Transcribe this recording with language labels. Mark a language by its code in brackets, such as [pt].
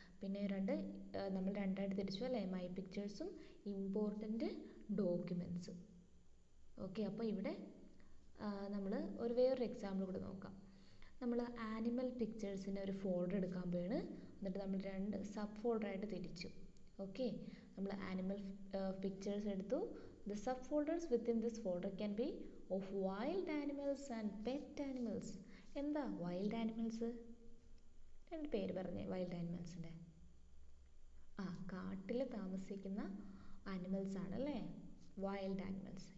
[ml] പിന്നെ നമ്മൾ രണ്ടായിട്ട് തിരിച്ചു അല്ലേ? My പിക്ചേഴ്സും important ഡോക്യുമെൻറ്റ്സും. ഓക്കെ, അപ്പോൾ ഇവിടെ നമ്മൾ വേറൊരു എക്സാമ്പിൾ കൂടെ നോക്കാം. നമ്മൾ ആനിമൽ പിക്ചേഴ്സിൻ്റെ ഒരു ഫോൾഡർ എടുക്കാൻ പോയാണ്. എന്നിട്ട് നമ്മൾ 2 സബ് ഫോൾഡറായിട്ട് തിരിച്ചു. ഓക്കെ, നമ്മൾ ആനിമൽ പിക്ചേഴ്സ് എടുത്തു. [en] The subfolders within this folder can be of wild animals and pet animals. [ml] എന്താ [en] wild animals? [ml] രണ്ട് പേര് പറഞ്ഞേ [en] wild animals [ml] ൻ്റെ. കാട്ടിൽ താമസിക്കുന്ന ആനിമൽസ് ആണല്ലേ വൈൽഡ് ആനിമൽസ്.